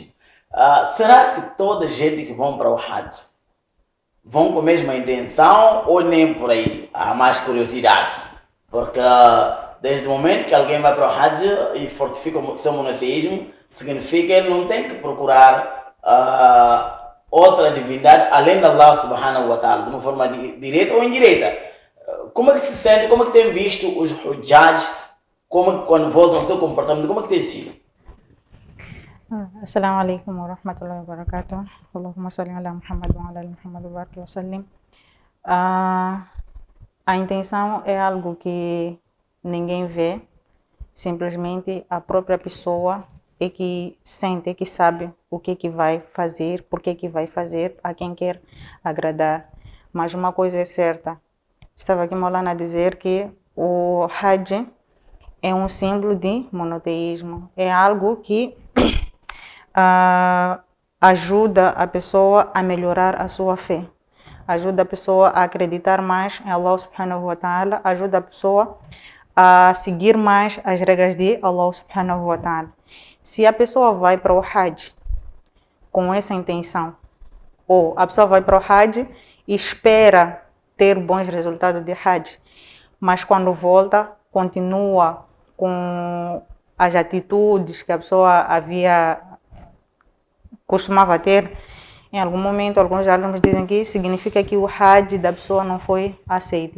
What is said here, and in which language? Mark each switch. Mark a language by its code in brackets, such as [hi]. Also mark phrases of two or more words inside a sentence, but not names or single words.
[pt] Será que toda a gente que vão para o Hajj vão com a mesma intenção ou nem por aí? Há mais curiosidades. Porque desde o momento que alguém vai para o Hajj e fortifica o seu monoteísmo, significa que ele não tem que procurar outra divindade além de [ar] الله سبحانه وتعالى, [pt] de uma forma direta ou indireta. como é que se sente, como é que tem visto os Hujjaj, como é que quando voltam ao seu comportamento, como é que tem sido? [ar] السلام عليكم ورحمة الله وبركاته. اللهم صل على محمد وعلى آل محمد وبارك وسلم. [pt] A intenção é algo que ninguém vê, simplesmente a própria pessoa é que sente, é que sabe o que vai fazer, por que vai fazer, a quem quer agradar. Mas uma coisa é certa, estava aqui Maulana a dizer que o Hajj é um símbolo de monoteísmo, é algo que ajuda a pessoa a melhorar a sua fé, ajuda a pessoa a acreditar mais em [ar] الله سبحانه وتعالى, [pt] ajuda a pessoa a seguir mais as regras de [ar] الله سبحانه وتعالى. [pt] Se a pessoa vai para o Hajj com essa intenção, ou a pessoa vai para o Hajj e espera ter bons resultados de Hajj, mas quando volta continua com as atitudes que a pessoa costumava ter, em algum momento alguns alunos dizem que significa que o Hajj da pessoa não foi aceito.